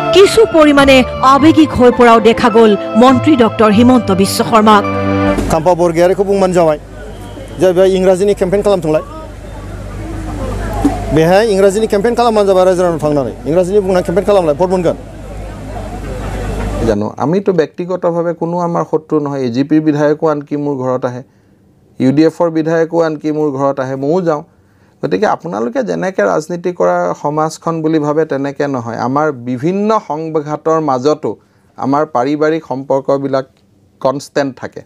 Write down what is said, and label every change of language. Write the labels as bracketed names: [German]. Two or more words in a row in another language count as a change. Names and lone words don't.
[Assamese] কিছু পৰিমাণে আৱেগিক হৈ পৰাও দেখা গ'ল মন্ত্ৰী ডক্টৰ হিমন্ত বিশ্ব শৰ্মাক। [Bodo] खाम्फा बरगयारिखौ बुंबानो जाबाय जे बे इंराजिनि केम्पेइन खालामथोंलाय बेहाय इंराजिनि केम्पेइन खालामबानो जाबाय रायजो राजानाव थांनानै इंराजिनि बुंना केम्पेइन खालामलाय भट मोनगोन [Assamese] জানো আমিতো ব্যক্তিগতভাৱে কোনো আমাৰ শত্ৰু নহয় এজিপিৰ বিধায়কো আনকি মোৰ ঘৰত আহে ইউডিএফৰ বিধায়কো আনকি মোৰ ঘৰত আহে ময়ো যাওঁ গতিকে আপোনালোকে যেনেকৈ ৰাজনীতি কৰা সমাজখন বুলি ভাবে তেনেকৈ নহয় আমাৰ বিভিন্ন সংঘাতৰ মাজতো আমাৰ পাৰিবাৰিক সম্পৰ্কবিলাক কনষ্টেণ্ট থাকে